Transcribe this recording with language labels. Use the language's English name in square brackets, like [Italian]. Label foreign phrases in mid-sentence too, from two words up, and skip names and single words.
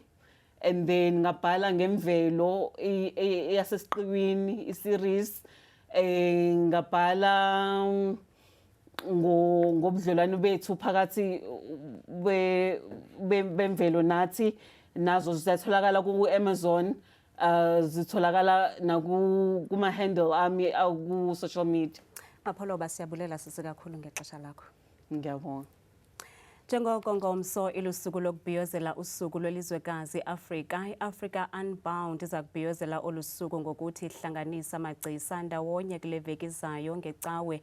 [English] And then [Zulu] ngabhala ngemvelo eyasesiqiwini i-series, ngabhala ngobudlelwano bethu phakathi bemvelo nathi, nazo zitholakala ku-Amazon, zitholakala kuma-handle ami ku- [English] social media. [Xhosa] Mapholoba, siyabulela sisi kakhulu ngexesha lakho. [Zulu] Ngiyabonga. [Xhosa] Njengoko ngomso ilusuku lokubhiyozela usuku lwelizwekazi Afrika, i-Africa Unbound iza kubhiyozela olusuku ngokuthi ihlanganisa amagcisa ndawonye kule veki izayo ngecawe.